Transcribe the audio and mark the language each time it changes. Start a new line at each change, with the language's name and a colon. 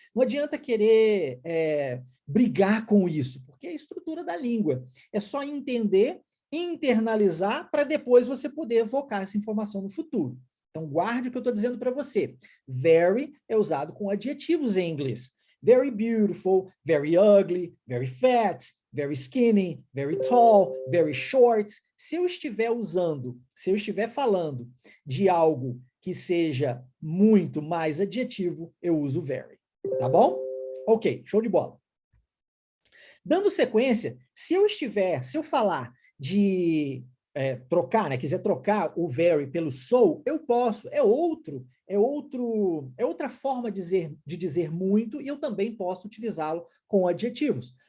Portuguese: Não adianta querer brigar com isso, porque é a estrutura da língua. É só entender, internalizar, para depois você poder evocar essa informação no futuro. Então, guarde o que eu estou dizendo para você. Very é usado com adjetivos em inglês.
English: Very beautiful, very ugly, very fat, very skinny, very tall, very short.
Portuguese: Se eu estiver falando de algo que seja muito mais adjetivo, eu uso very. Tá bom? Ok, show de bola. Dando sequência, se eu falar de trocar, né, quiser trocar o very pelo so, eu posso, é outra forma de dizer muito, e eu também posso utilizá-lo com adjetivos.